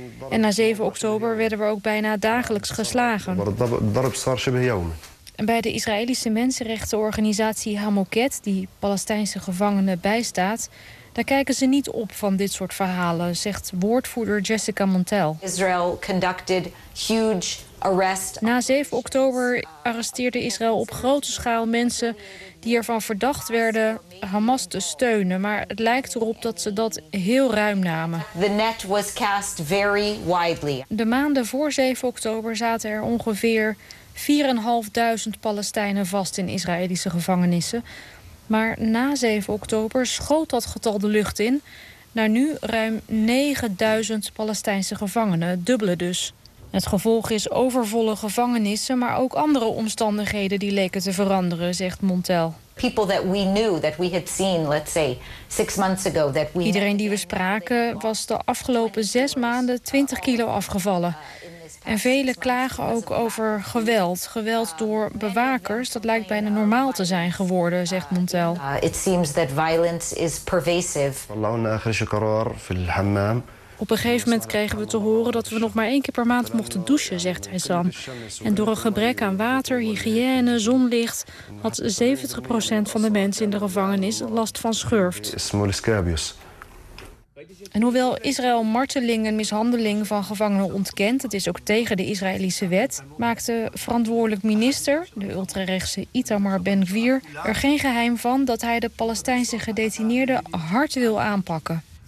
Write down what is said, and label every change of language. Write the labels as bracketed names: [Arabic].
[Dutch] En na 7 oktober werden we ook bijna dagelijks geslagen. En bij de Israëlische mensenrechtenorganisatie Hamoket, die Palestijnse gevangenen bijstaat, daar kijken ze niet op van dit soort verhalen, zegt woordvoerder Jessica Montel. [English] Israel conducted huge arrests. [Dutch] Na 7 oktober arresteerde Israël op grote schaal mensen die ervan verdacht werden Hamas te steunen. Maar het lijkt erop dat ze dat heel ruim namen. [English] The net was cast very widely. [Dutch] De maanden voor 7 oktober zaten er ongeveer 4.500 Palestijnen vast in Israëlische gevangenissen. Maar na 7 oktober schoot dat getal de lucht in naar nu ruim 9000 Palestijnse gevangenen, dubbele dus. Het gevolg is overvolle gevangenissen, maar ook andere omstandigheden die leken te veranderen, zegt Montel. [English] People that we knew, that we had seen, let's say, 6 months ago, that we... [Dutch] Iedereen die we spraken was de afgelopen 6 maanden 20 kilo afgevallen. En velen klagen ook over geweld. Geweld door bewakers, dat lijkt bijna normaal te zijn geworden, zegt Montel. [English] It seems that violence is pervasive. [Dutch] Op een gegeven moment kregen we te horen dat we nog maar één keer per maand mochten douchen, zegt Hassan. En door een gebrek aan water, hygiëne, zonlicht had 70% van de mensen in de gevangenis last van schurft. En hoewel Israël marteling en mishandeling van gevangenen ontkent, het is ook tegen de Israëlische wet, maakte verantwoordelijk minister, de ultrarechtse Itamar Ben-Gvir, er geen geheim van dat hij de Palestijnse gedetineerden hard wil aanpakken.